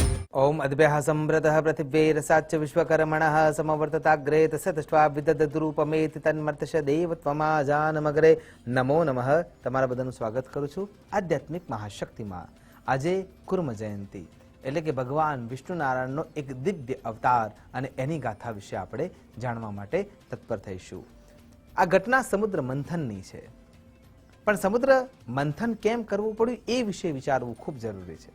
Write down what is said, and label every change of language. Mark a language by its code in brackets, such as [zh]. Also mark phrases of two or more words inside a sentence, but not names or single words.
[sa] ओम अद्भ्यः सम्भृतः पृथिव्यैरसाच्च विश्वकर्मणः समवर्तताग्रे तसत्ष्ट्वा विदद्रूपमेति तन्मर्तश देवत्वमाजानमग्रे नमो नमः। [gu] તમારા બધાનું સ્વાગત કરું છું આધ્યાત્મિક મહાશક્તિમાં। આજે કુર્મ જયંતી એટલે કે ભગવાન વિષ્ણુ નારાયણનો એક દિવ્ય અવતાર અને એની ગાથા વિશે આપણે જાણવા માટે તત્પર થઈશું। આ ઘટના સમુદ્ર મંથનની છે, પણ સમુદ્ર મંથન કેમ કરવું પડ્યું એ વિશે વિચારવું ખૂબ જરૂરી છે।